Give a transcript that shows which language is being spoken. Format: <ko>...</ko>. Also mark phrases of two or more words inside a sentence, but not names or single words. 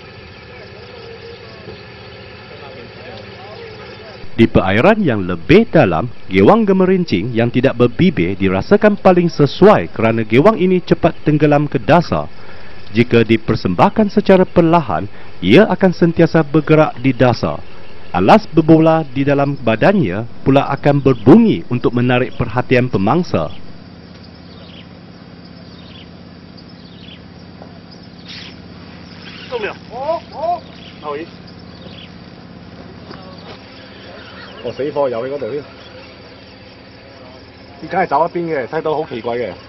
<ms>Di perairan yang lebih dalam, gewang gemerincing yang tidak berbibir dirasakan paling sesuai kerana gewang ini cepat tenggelam ke dasar. Jika dipersembahkan secara perlahan, ia akan sentiasa bergerak di dasar. Alas berbola di dalam badannya pula akan berbunyi untuk menarik perhatian pemangsa.</ms> <yue>死貨游喺嗰度添，依家係走一邊嘅，睇到好奇怪嘅。</yue>